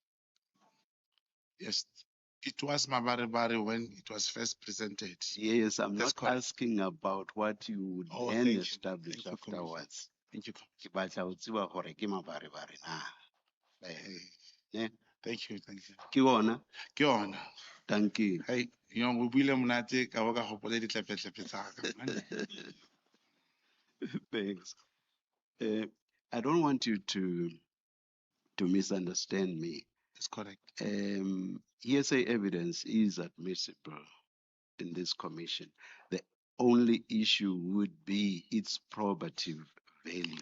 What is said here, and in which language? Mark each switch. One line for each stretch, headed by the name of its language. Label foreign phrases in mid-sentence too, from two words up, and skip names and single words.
English: Yes, it was Mabaribari when it was first presented. Yes, I'm That's not correct. asking about what you would then establish afterwards. Thank you. Ne? Thank you, thank you.
Southern Sotho: Ke ona? Ke yona.
Afrikaans: Danke.
Southern Sotho: Hey, o buile monate ka bo ka gopola ditlepe-tlepe tsa ka, man.
English: Thanks. I don't want you to misunderstand me. That's correct. Hearsay evidence is admissible in this commission. The only issue would be its probative value.